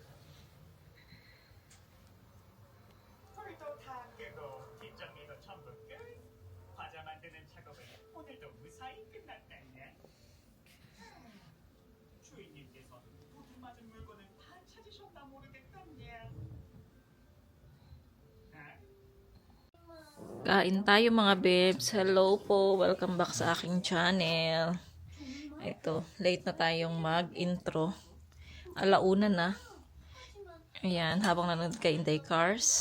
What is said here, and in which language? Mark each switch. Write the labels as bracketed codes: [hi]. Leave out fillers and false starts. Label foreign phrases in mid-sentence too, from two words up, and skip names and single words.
[ko] 불도 타한개도 뒷정리도 전부 끝. 과자 만드는 작업은 오늘도 무사히 끝났네. 주인님께서 도둑 맞은 물건을 다 찾으셨나 모르겠다냐. [tl] Kain tayo mga bebs. Hello po. Welcome back sa aking channel. Ito, late na tayong mag-intro. Alauna na. Ayan, habang nanonood kay Inday Cars.